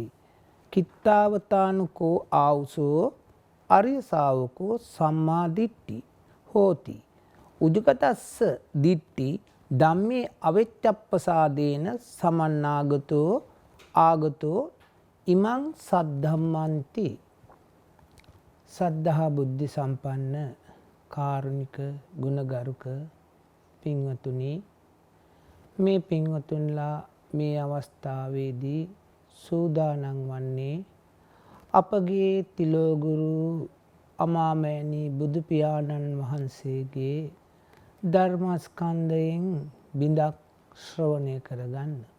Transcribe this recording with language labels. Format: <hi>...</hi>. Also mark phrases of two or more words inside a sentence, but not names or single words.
<pi>කිත්තාවතානුකෝ ආවුසෝ අරිය ශාවකෝ සම්මාදිට්ඨි හෝති. උජුගතස්ස දිට්ඨි ධම්මේ අවෙච්ඡප්පසාදේන සමන්නාගතෝ ආගතෝ ඉමං සද්ධම්මන්ති.</pi> <si>සද්ධා බුද්ධ සම්පන්න කාරුණික ගුණගරුක පින්වතුනි, මේ පින්වතුන්ලා මේ අවස්ථාවේදී සූදානම් වන්නේ අපගේ තිලෝගුරු අමාමෑණී බුදු පියාණන් වහන්සේගේ ධර්මස්කන්ධයෙන් බිඳක් ශ්‍රවණය කරගන්න.</si>